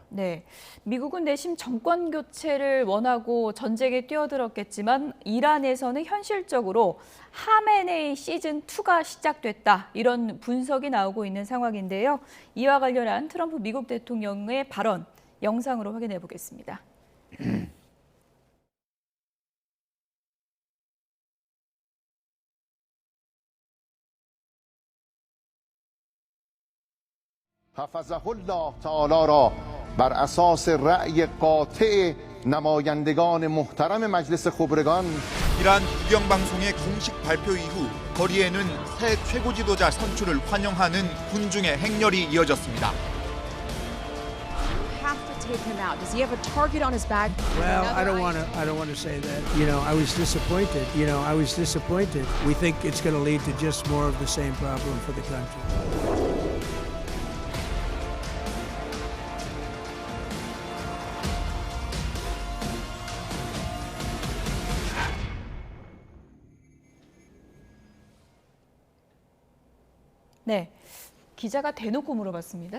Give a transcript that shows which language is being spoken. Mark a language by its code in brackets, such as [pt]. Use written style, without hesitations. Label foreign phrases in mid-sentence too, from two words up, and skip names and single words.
[ko] 네, 미국은 내심 정권 교체를 원하고 전쟁에 뛰어들었겠지만 이란에서는 현실적으로 하메네이 시즌 2가 시작됐다 이런 분석이 나오고 있는 상황인데요. 이와 관련한 트럼프 미국 대통령의 발언 영상으로 확인해 보겠습니다. [ar] حفظه الله تعالی [fa] را بر اساس رأی قاطع نمایندگان محترم مجلس خبرگان [ko] 이란 국영방송의 공식 발표 이후 거리에는 새 최고 지도자 선출을 환영하는 군중의 행렬이 이어졌습니다. [en] Have to take him out. Does he have a target on his back? Well, I Another don't want to say that. I was disappointed. I was disappointed. We think it's going to lead to just more of the same problem for the country. [ko] 네, 기자가 대놓고 물어봤습니다.